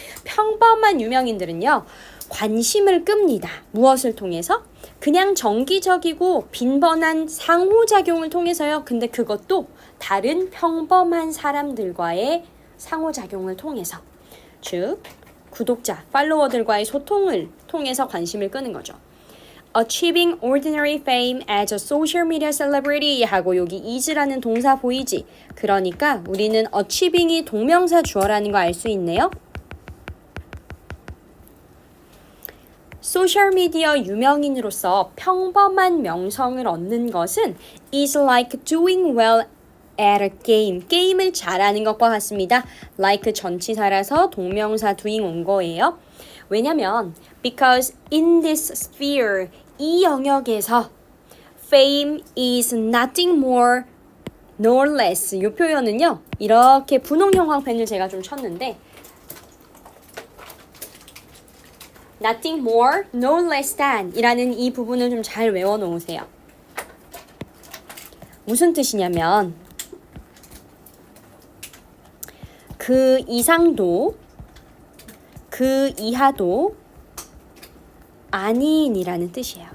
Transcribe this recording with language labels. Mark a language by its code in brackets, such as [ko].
[ko] 평범한 유명인들은요. 관심을 끕니다. 무엇을 통해서? 그냥 정기적이고 빈번한 상호작용을 통해서요. 근데 그것도 다른 평범한 사람들과의 상호작용을 통해서, 즉 구독자, 팔로워들과의 소통을 통해서 관심을 끄는 거죠. [en] Achieving ordinary fame as a social media celebrity [ko] 하고 여기 is라는 동사 보이지? 그러니까 우리는 achieving이 동명사 주어라는 거 알 수 있네요. 소셜미디어 유명인으로서 평범한 명성을 얻는 것은 [en] is like doing well at a game. [ko] 게임을 잘하는 것과 같습니다. like 전치사라서 동명사 doing 온 거예요. 왜냐면 [en] because in this sphere, [ko] 이 영역에서 [en] fame is nothing more nor less. [ko] 이 표현은요. 이렇게 분홍 형광펜을 제가 좀 쳤는데 [en] nothing more nor less than [ko] 이라는 이 부분을 좀 잘 외워놓으세요. 무슨 뜻이냐면 그 이상도 그 이하도 아닌이라는 뜻이에요.